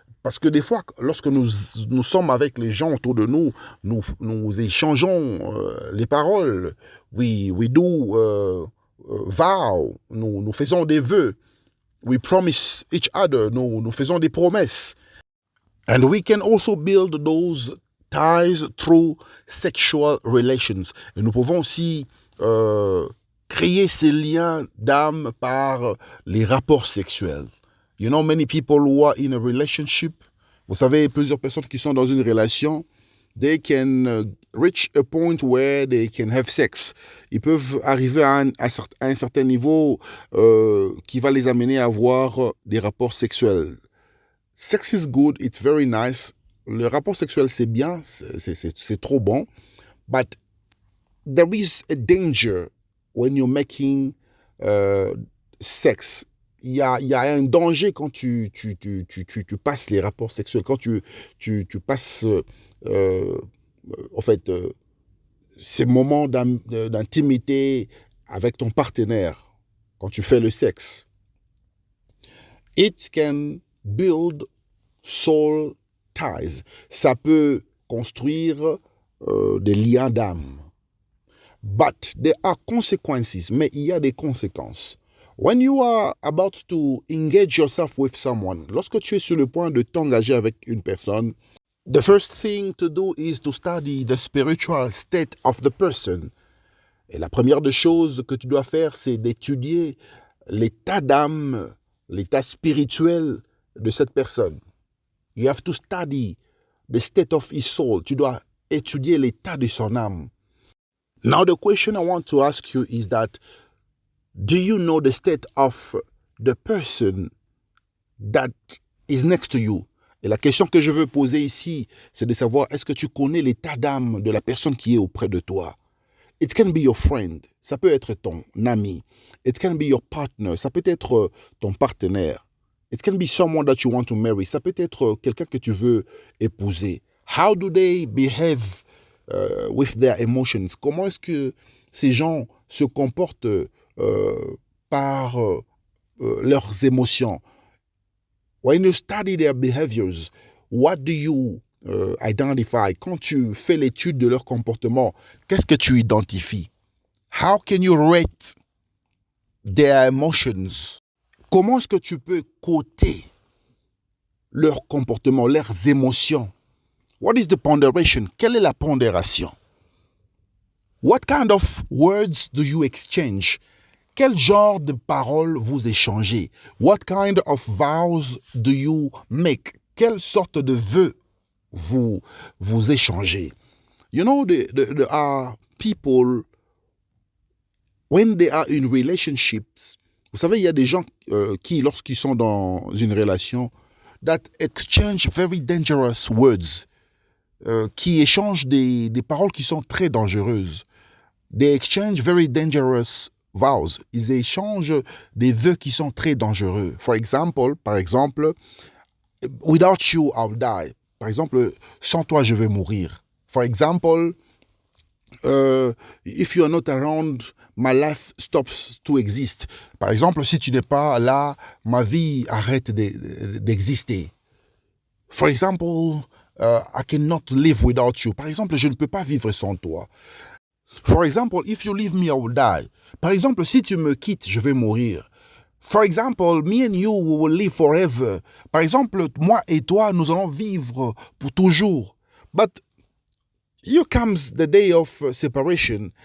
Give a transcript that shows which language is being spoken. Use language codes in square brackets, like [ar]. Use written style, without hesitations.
[fr] Parce que des fois, lorsque nous sommes avec les gens autour de nous, nous échangeons les paroles. [en] We do vow. [fr] Nous faisons des vœux. [en] We promise each other. [fr] Nous faisons des promesses. [en] And we can also build those ties through sexual relations. [fr] Et nous pouvons aussi créer ces liens d'âme par les rapports sexuels. [en] You know, many people who are in a relationship, [fr] vous savez, plusieurs personnes qui sont dans une relation, [en] they can reach a point where they can have sex. [fr] Ils peuvent arriver à un certain niveau qui va les amener à avoir des rapports sexuels. [en] Sex is good, it's very nice. [fr] Le rapport sexuel, c'est bien, c'est trop bon. [en] But there is a danger when you're making sex. [fr] Il y a un danger quand tu passes les rapports sexuels, quand tu passes en fait ces moments d'intimité avec ton partenaire, quand tu fais le sexe. [en] It can build soul ties. [fr] Ça peut construire des liens d'âme. [en] But there are consequences. [fr] Mais il y a des conséquences. [en] When you are about to engage yourself with someone, [fr] lorsque tu es sur le point de t'engager avec une personne, [en] the first thing to do is to study the spiritual state of the person. [fr] Et la première des choses que tu dois faire, c'est d'étudier l'état d'âme, l'état spirituel de cette personne. [en] You have to study the state of his soul. [fr] Tu dois étudier l'état de son âme. [en] Now the question I want to ask you is that, do you know the state of the person that is next to you? [fr] Et la question que je veux poser ici, c'est de savoir, est-ce que tu connais l'état d'âme de la personne qui est auprès de toi? [en] It can be your friend, [fr] ça peut être ton ami. [en] It can be your partner, [fr] ça peut être ton partenaire. [en] It can be someone that you want to marry, [fr] ça peut être quelqu'un que tu veux épouser. [en] How do they behave with their emotions? [fr] Comment est-ce que ces gens se comportent par leurs émotions? [en] When you study their behaviors, what do you identify? [fr] Quand tu fais l'étude de leur comportement, qu'est-ce que tu identifies? [en] How can you rate their emotions? [fr] Comment est-ce que tu peux coter leur comportement, leurs émotions? [en] What is the ponderation? [fr] Quelle est la pondération? [en] What kind of words do you exchange? [fr] Quel genre de paroles vous échangez? [en] What kind of vows do you make? [fr] Quelle sorte de vœux vous échangez? [en] You know, there are people, when they are in relationships, [fr] vous savez, il y a des gens qui, lorsqu'ils sont dans une relation, [en] that exchange very dangerous words, [fr] qui échangent des paroles qui sont très dangereuses. [en] They exchange very dangerous vows. [fr] Ils échangent des vœux qui sont très dangereux. Par exemple, [en] without you, I'll die. [fr] Par exemple, sans toi, je vais mourir. [en] For example, if you are not around, my life stops to exist. [fr] Par exemple, si tu n'es pas là, ma vie arrête d'exister. [en] For example, I cannot live without you. [fr] Par exemple, je ne peux pas vivre sans toi. [en] For example, if you leave me, I will die. [fr] Par exemple, si tu me quittes, je vais mourir. [en] For example, me and you, we will live forever. [fr] Par exemple, moi et toi, nous allons vivre pour toujours. [en] But here comes the day of separation.